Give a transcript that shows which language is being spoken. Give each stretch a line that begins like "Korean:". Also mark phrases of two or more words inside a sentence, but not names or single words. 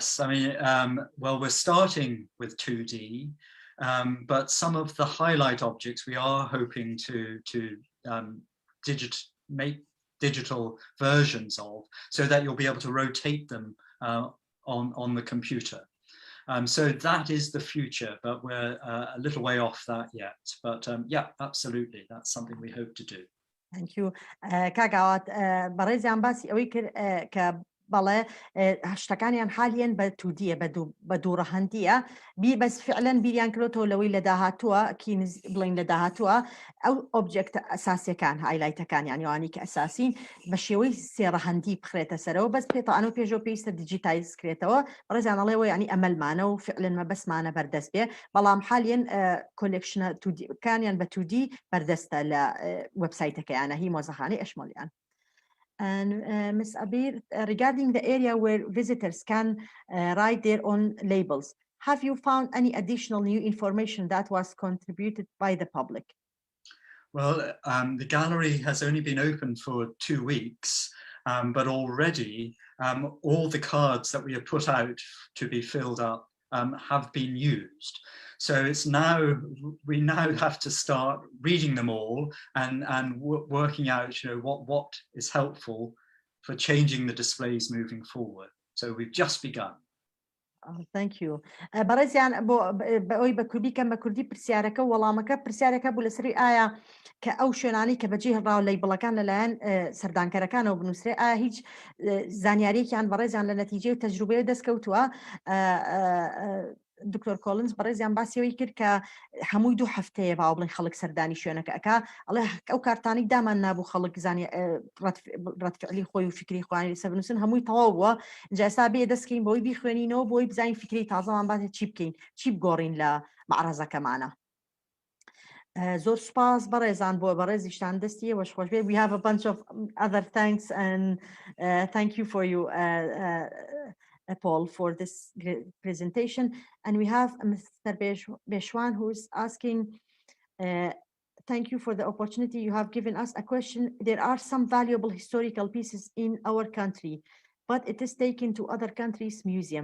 English: I mean, well, we're starting with 2D, but some of the highlight objects we are hoping to make digital versions of, so that you'll be able to rotate them on the computer. So that is the future, but we're a little way off that yet. But yeah, absolutely, that's something we hope to do. Thank you.
Central Kurdish: کاگاوات بەڕێزیان باسی ئەوەی کرد کە بەڵێ شتەکانیان حالیان بە تودیە بە دووڕەهەندیە بەس فعلەن بیریان کردێتەوە لەوەی لە داهاتووە بڵین لە داهاتووە ئەو ئۆبجێکتە ئەساسیەکان هایلایتەکانیان یوانی کە ئەساسین بە شێوەی سێڕەهەندی بخرێتە سەرەوە بەس پێتەوانە و پێشەوە پێویستە دیجیتایز کرێتەوە بەڕێزیانەڵێەوە ینی ئەمەلمانە و فعلەن مەبەسمانە بەردەست بێ بەڵام حالیان کۆلێکشنە تودیەکانیان بە تودی بەردەستە لە وەبسایتەکەیانە هی مۆزەخانەی ئەشمۆلیان.
English: And Ms. Abir, regarding the area where visitors can write their own labels, have you found any additional new information that was contributed by the public? Well, the gallery has only been open for 2 weeks, but already all the cards that we have put out to be filled up have been used. So we now have to start reading them all and working out, what is helpful for changing the displays moving forward. So we've just begun. Thank you.
Central Kurdish: بەڕێزیان بۆ بە کوردی کەم بە کوردی پرسیارەکە وەڵامەکە پرسیارەکە بوو لەسەری ئایا کە ئەو شوێنانی کە بەجێ هەڵراوە لەیبڵەکان لەلایەن سەردانکەرەکانەوە بنووسرێ ئایا هیچ زانیاریەکیان بەڕێزیان لە نەتیجەی و تەجروبەیە دەستکەوتووە. دکتۆر کۆلنز بەڕێزیان باسیەوەی کرد کە هەمووی 2 هەفتەیە باو بڵێن خەڵک سەردانی شوێنەکە ئەکا ئەڵێ ئەو کارتانی دامان نابوو خەڵک زانی ڕەتفعلی خۆی و فکری خوانی لەسەر بنووسن هەمووی تەواو بووە اینجا ئێستا بێ دەستکەین بۆی بیخوێنینەوە بۆی بزانین فکری تازەمان باتێت چی بکەین چی بگۆڕین لە معرەزەکەمانە. زۆر سوپاس بەڕێزان بۆ بەڕێزیشتان دەستی وەش خۆش بێ.
English: We have a bunch of other thanks and thank you for you Paul for this great presentation. And we have Mr. Beshwan who's asking, thank you for the opportunity you have given us. A question: there are some valuable historical pieces in our country, but it is taken to other countries' museum.